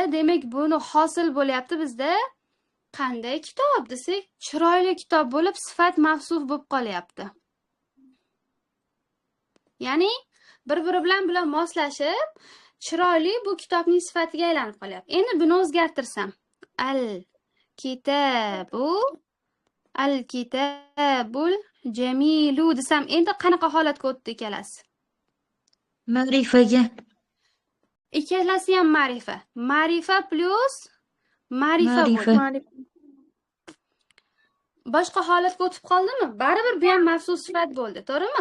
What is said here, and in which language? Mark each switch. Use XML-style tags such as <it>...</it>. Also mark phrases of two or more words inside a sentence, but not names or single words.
<uz>Demak, buni hosil bo'lyapti bizda qanday kitob desak, chiroyli kitob bo'lib, sifat mavsuf bo'lib qolyapti. Ya'ni bir-biri bilan moslashib, chiroyli bu kitobning sifatiga aylanib qolyapti. Endi buni o'zgartirsam,</uz> <ar>الكتاب الكتاب الجميل</ar> <uz>desam, endi qanaqa holatga o'tdi ikkalasi? Ma'rifaga. Ikkalasi ham ma'rifa. Ma'rifa plus ma'rifa Ma'rifa. bo'ldi. Ma'rifa. Boshqa holatga o'tib qoldimi? Baribir bu ham mavsuf sifat bo'ldi, to'g'rimi?</uz>